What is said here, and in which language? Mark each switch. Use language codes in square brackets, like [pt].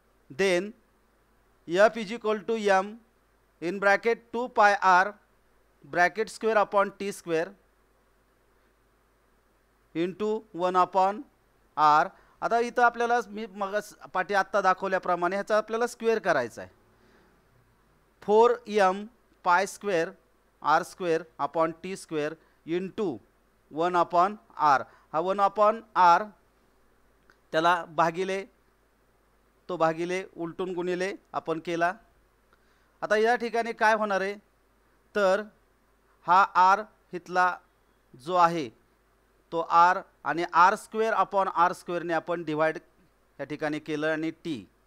[en] Then F is equal to M in bracket 2 pi R bracket square upon T square into 1 upon R. [mr] आता इथं आपल्याला मी मग पाठी आत्ता दाखवल्याप्रमाणे ह्याचा आपल्याला स्क्वेअर करायचा आहे. [en] 4 M pi square R square upon T square into 1 upon R. [mr] हा 1 अपॉन आर त्याला भागिले तो भागिले उलटून गुणिले आपण केला. आता या ठिकाणी काय होणार आहे तर हा आर इथला जो आहे तो आर आणि आर स्क्वेअर अपॉन आर स्क्वेअरने आपण डिवाइड या ठिकाणी केलं आणि टी.